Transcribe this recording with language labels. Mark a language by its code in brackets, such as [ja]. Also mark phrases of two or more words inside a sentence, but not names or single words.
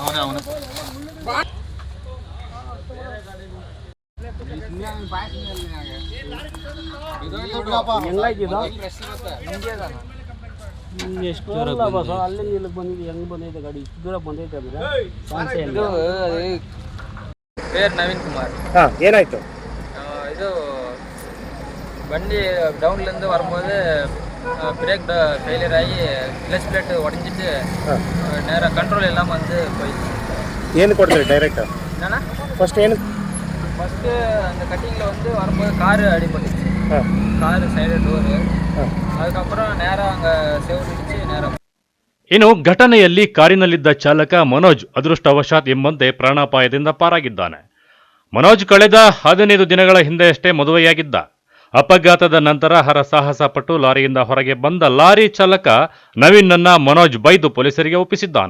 [kn] ಎಷ್ಟು ದೂರ ಅಲ್ಲಿ ಇಲ್ಲಿಗೆ ಬಂದಿದ್ದು ಹೆಂಗ್ ಬಂದೈತೆ ಗಾಡಿ ಇಷ್ಟು ದೂರ ಬಂದೈತೆ ಅಂದ್ರೆ ಪೇರ್ ನವೀನ್ ಕುಮಾರ್. ಏನಾಯ್ತು? [ta] ಇದು வண்டி டவுன்லேருந்து வரும்போது [en] brake failure [ta] ஆகி [en] clutch plate [ta] உடஞ்சிட்டு நேராக கண்ட்ரோல் இல்லாமல் வந்து போயிடுச்சு. [kn] ಏನು ಕೊಡ್ತೀರಿ ಡೈರೆಕ್ಟ್? [ta] என்னன்னா [kn] ಫಸ್ಟ್ ಏನು? [ta] ஃபஸ்ட்டு அந்த கட்டிங்கில் வந்து வரும்போது காரு அடிபட்டுச்சு. காரு சைடு டோரு. அதுக்கப்புறம் நேராக அங்கே செவுடிச்சு நேராக. [kn] ಇನ್ನು ಘಟನೆಯಲ್ಲಿ ಕಾರಿನಲ್ಲಿದ್ದ ಚಾಲಕ ಮನೋಜ್ ಅದೃಷ್ಟವಶಾತ್ ಎಂಬಂತೆ ಪ್ರಾಣಾಪಾಯದಿಂದ ಪಾರಾಗಿದ್ದಾನೆ. ಮನೋಜ್ ಕಳೆದ 15 ದಿನಗಳ ಹಿಂದೆಯಷ್ಟೇ ಮದುವೆಯಾಗಿದ್ದ. ಅಪಘಾತದ ನಂತರ ಹರಸಾಹಸ ಪಟ್ಟು ಲಾರಿಯಿಂದ ಹೊರಗೆ ಬಂದ ಲಾರಿ ಚಾಲಕ ನವೀನ್ನನ್ನ ಮನೋಜ್ ಬೈದು ಪೊಲೀಸರಿಗೆ ಒಪ್ಪಿಸಿದ್ದಾನೆ.